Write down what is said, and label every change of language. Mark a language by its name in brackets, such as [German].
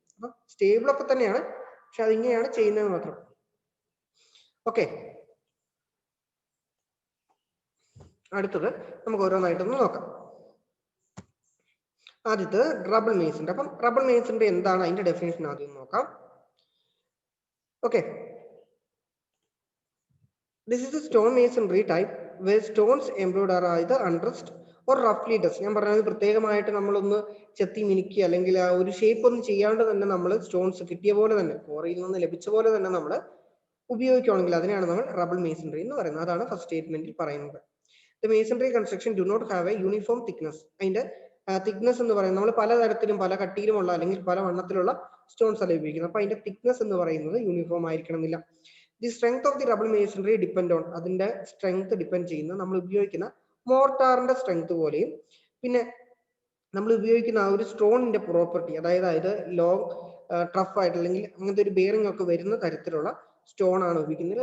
[Malayalam] അപ്പൊ സ്റ്റേബിൾ ഒക്കെ തന്നെയാണ്, പക്ഷെ അതിങ്ങനെയാണ് ചെയ്യുന്നത് മാത്രം. ഓക്കെ, അടുത്തത് നമുക്ക് ഓരോന്നായിട്ടൊന്ന് നോക്കാം. ആദ്യത്തെ റബിൾ മേസൺറി. അപ്പം റബിൾ മേസൺറി എന്താണ്, അതിന്റെ ഡെഫിനേഷൻ ആദ്യം നോക്കാം. [English] Okay, this is a stone masonry type where stones employed are either undressed or roughly dressed. [Malayalam] ഞാൻ പറഞ്ഞത് പ്രത്യേകമായിട്ട് നമ്മളൊന്ന് ചെത്തി മിനുക്കി അല്ലെങ്കിൽ ആ ഒരു ഷേപ്പ് ഒന്നും ചെയ്യാണ്ട് തന്നെ നമ്മൾ സ്റ്റോൺസ് കിട്ടിയ പോലെ തന്നെ കോറിയിൽ നിന്ന് ലഭിച്ച പോലെ തന്നെ നമ്മൾ ഉപയോഗിക്കുകയാണെങ്കിൽ അതിനാണ് നമ്മൾ റബിൾ മേസൺറി എന്ന് പറയുന്നത്. അതാണ് ഫസ്റ്റ് സ്റ്റേറ്റ്മെന്റിൽ പറയുന്നത്. [English] The masonry construction do not have a uniform thickness. [Malayalam] അതിന്റെ തിക്നെസ് എന്ന് പറയുന്നത് നമ്മൾ പലതരത്തിലും പല കട്ടിയിലുമുള്ള അല്ലെങ്കിൽ പല വണ്ണത്തിലുള്ള സ്റ്റോൺസ് അല്ല ഉപയോഗിക്കുന്നത്. അപ്പൊ അതിന്റെ തിക്നെസ് എന്ന് പറയുന്നത് യൂണിഫോം ആയിരിക്കണമെന്നില്ല. [English] the strength of the rubble masonry depend on, [Malayalam] അതിന്റെ സ്ട്രെങ്ത് ഡിപ്പെൻഡ് ചെയ്യുന്ന നമ്മൾ ഉപയോഗിക്കുന്ന മോർട്ടാറിന്റെ സ്ട്രെങ്ത് പോലെയും പിന്നെ നമ്മൾ ഉപയോഗിക്കുന്ന ആ ഒരു സ്റ്റോണിന്റെ പ്രോപ്പർട്ടി, അതായത് ലോങ് ടഫ് ആയിട്ട് അല്ലെങ്കിൽ അങ്ങനത്തെ ഒരു ബെയറിംഗ് ഒക്കെ വരുന്ന തരത്തിലുള്ള സ്റ്റോൺ ആണ് ഉപയോഗിക്കുന്നത്.